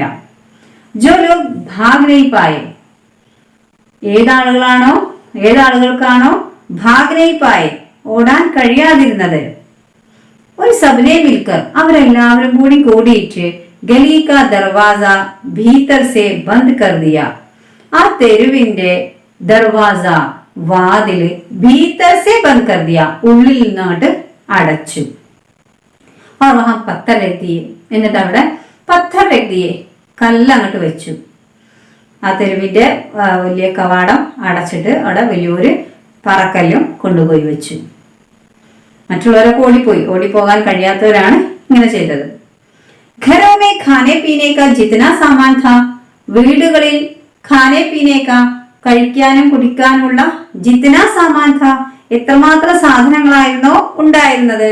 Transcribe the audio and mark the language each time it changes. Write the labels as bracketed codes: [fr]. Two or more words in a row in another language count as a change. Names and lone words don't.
[hi] जो लोग भाग नहीं पाए, ഏതാളുകൾക്കാണോ भाग नहीं पाए, [ml] ഓടാൻ കഴിയാതിരുന്നത്, [hi] ഒരു सबने मिलकर, [ml] അവരെല്ലാവരും കൂടിയിട്ട് [hi] गली का दरवाज़ा भीतर से बंद कर दिया, [ml] ആ തെരുവിന്റെ [hi] ദർവാസ, വാതില് भीतर से बंद कर दिया, [ml] ഉള്ളിൽ നിന്നോട്ട് അടച്ചു. [hi] और वहां पत्थर रख दिए, [ml] എന്നിട്ട് അവിടെ [hi] पत्थर रख दिए, [ml] കല്ലങ്ങോട്ട് വെച്ചു. ആ തെരുവിന്റെ വലിയ കവാടം അടച്ചിട്ട് അവിടെ വലിയൊരു പറക്കല്ലും കൊണ്ടുപോയി വെച്ചു. മറ്റുള്ളവരൊക്കെ ഓടിപ്പോകാൻ കഴിയാത്തവരാണ് ഇങ്ങനെ ചെയ്തത്. [hi] घरों में खाने पीने का जितना सामान था, വീടുകളിൽ खाने पीने का, [ml] കഴിക്കാനും കുടിക്കാനുമുള്ള [hi] जितना सामान था, എത്രമാത്രം സാധനങ്ങളായിരുന്നോ ഉണ്ടായിരുന്നത്.